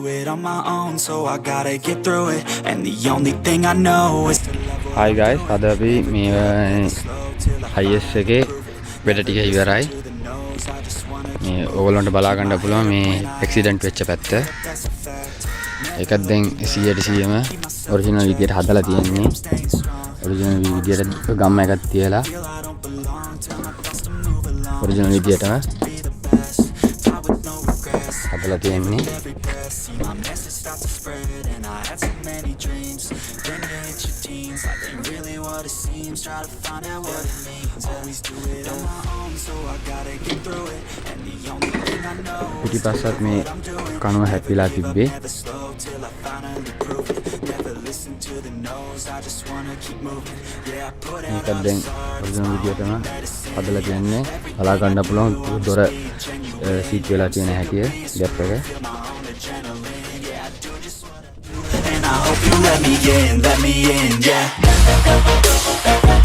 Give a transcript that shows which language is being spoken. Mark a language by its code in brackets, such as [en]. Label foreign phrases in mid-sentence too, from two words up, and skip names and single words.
[en] on my own, so I gotta get through it. And the only thing I know is to love Hi guys, [si] අද අපි මේ hiace එකේ වැඩ ටික ඉවරයි. මේ ඕගොල්ලන්ට බලා ගන්න පුළුවන් මේ ඇක්සිඩන්ට් වෙච්ච පැත්ත. ඒකත් දැන් 100%ම ඔරිජිනල් විදියට හදලා තියෙන්නේ. ඔරිජිනල් විදියට ගම්ම එකක් තියලා ඔරිජිනල් විදියටම හදලා තියෙන්නේ. [en] my message start to spread, and I had so many dreams. Then you hit your teens, life ain't really what it seems. Try to find out what it means. Always do it on my own, so I gotta get through it. And the only thing I know is [si] පිටිපස්සත් මේ කණුව හැපිලා තිබ්බේ. [en] never slow till I finally prove it. Never listen to the no's, I just wanna keep moving. Yeah, I put out [si] මේකත් [en] all [si] දැන් [en] this art, [si] ඔරිජිනල් විදියටම හදලා තියෙන්නේ. බලා ගන්න පුළුවන් දොර සීට් වෙලා තියෙන හැටිය ගැප් එක. [en] and I hope you let me in, yeah.